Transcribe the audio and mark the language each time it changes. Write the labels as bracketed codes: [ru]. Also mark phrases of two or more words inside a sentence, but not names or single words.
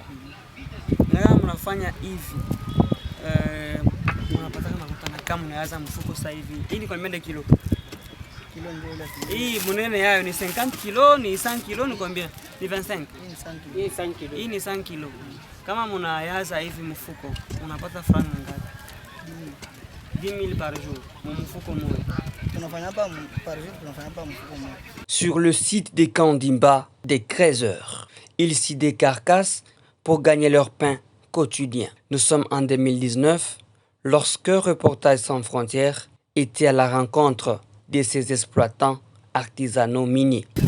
[sw] Na kama mnafanya hivi mnapata kama mnaanza mfuko sasa hivi. Hii ni kwa mende kilo. Kilo ndio ile. Hii munene yayo ni 50 kilo, ni 100 kilo ni combien? Ni 25. Hii 5 kilo. Hii ni 100 kilo. Kama mnayaza hivi mfuko, unapata franga ngapi? [fr] 10 000 par jour. [sw] Mfuko mmoja. Tunafanya hapa [fr] par jour, [sw] tunafanya hapa mfuko mmoja. [fr] Sur le site des Kandimba, des creuseurs, ils s'y décarcassent pour gagner leur pain quotidien. Nous sommes en 2019, lorsque Reporters sans frontières était à la rencontre de ces exploitants artisanaux miniers.